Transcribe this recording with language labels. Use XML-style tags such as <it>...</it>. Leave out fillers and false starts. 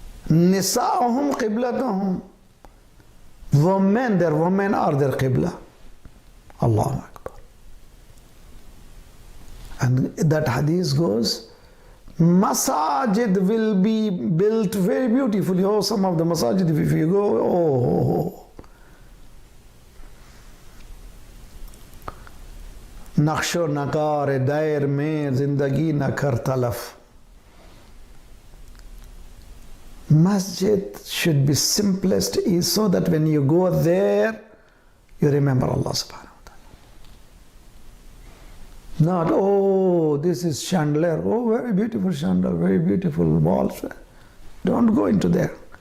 <ar>Nisa'uhum qiblatuhum.</ar> <en>Their women are their qibla. Allahu Akbar. And that hadith goes, masajid will be built very beautifully. Oh, some of the masajid, if you go,</en> <ur>نقش و نقار دائر میں زندگی نہ کر تلف.</ur> <en>Masjid should be simplest is so that when you go there, you remember Allah subhanahu wa ta'ala. Not, oh, this is chandelier, oh, very beautiful chandelier, very beautiful walls. Don't go into there.</en>